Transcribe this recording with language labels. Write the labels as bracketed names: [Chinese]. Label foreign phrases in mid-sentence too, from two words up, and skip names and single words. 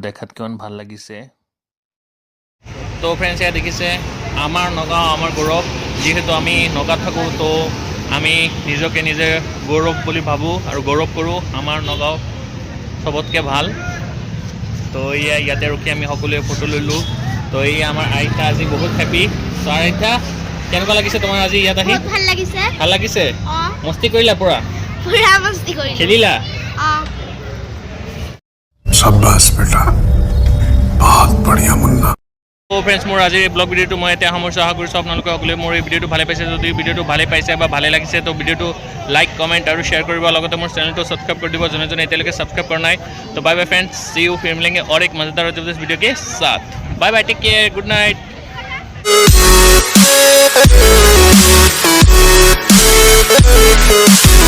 [Assamese] আৰু দেখাত কিমান ভাল লাগিছে তো ফ্ৰেণ্ডছ এয়া দেখিছে আমাৰ নগাঁও আমাৰ গৌৰৱ যিহেতু আমি নগাঁৱত থাকোঁ তো আমি নিজকে নিজে গৌৰৱ বুলি ভাবোঁ আৰু গৌৰৱ কৰোঁ আমাৰ নগাঁও চবতকৈ ভাল তো এয়া ইয়াতে ৰখি আমি সকলোৱে ফটো ল'লোঁ তো এই আমাৰ আইতা আজি বহুত হেপী তো আইতা কেনেকুৱা লাগিছে তোমাৰ আজি ইয়াত আহি বহুত ভাল লাগিছে ভাল লাগিছে অঁ মস্তি কৰিলা পুৰা পুৰা মস্তি কৰিলোঁ খেলিলা অঁ [Hindi] शाबाश बेटा बहुत बढ़िया मुन्ना [Assamese] তো ফ্ৰেণ্ডছ মোৰ আজিৰ এই ব্লগ ভিডিঅ'টো মই এতিয়া সামৰিছোঁ আশা কৰিছোঁ আপোনালোকে সকলোৱে মোৰ এই ভিডিঅ'টো ভালে পাইছে যদি ভিডিঅ'টো ভালে পাইছে বা ভালে লাগিছে তো ভিডিঅ'টো [English] like comment [Assamese] আৰু শ্বেয়াৰ কৰিব লগতে মোৰ চেনেলটো ছাবস্ক্ৰাইব কৰি দিব যোনে যোনে এতিয়ালৈকে ছাবস্ক্ৰাইব কৰা নাই তো [English] bye bye friends see you [Hindi] फिर मिलेंगे और एक मज़ेदार और जबरदस्त वीडियो के साथ [English] bye bye take care good night